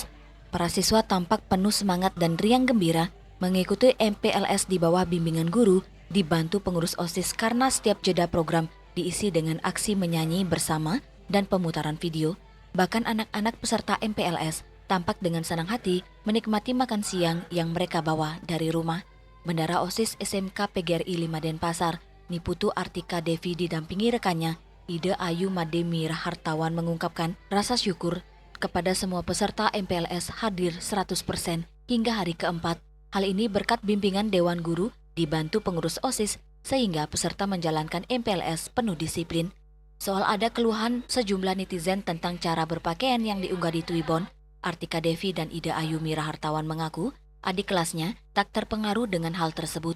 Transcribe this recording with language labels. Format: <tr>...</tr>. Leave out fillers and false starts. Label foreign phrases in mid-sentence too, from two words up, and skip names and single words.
<id>Para siswa tampak penuh semangat dan riang gembira mengikuti MPLS di bawah bimbingan guru, dibantu pengurus OSIS karena setiap jeda program diisi dengan aksi menyanyi bersama dan pemutaran video. Bahkan anak-anak peserta MPLS tampak dengan senang hati menikmati makan siang yang mereka bawa dari rumah. Bendara OSIS SMK PGRI 5 Denpasar, Niputu Artika Devi didampingi rekannya, Ida Ayu Mademi Hartawan mengungkapkan rasa syukur kepada semua peserta MPLS hadir 100% hingga hari keempat. Hal ini berkat bimbingan Dewan Guru dibantu pengurus OSIS sehingga peserta menjalankan MPLS penuh disiplin. Soal ada keluhan sejumlah netizen tentang cara berpakaian yang diunggah di Twibbon, Artika Devi dan Ida Ayu Hartawan mengaku adik kelasnya tak terpengaruh dengan hal tersebut.</id>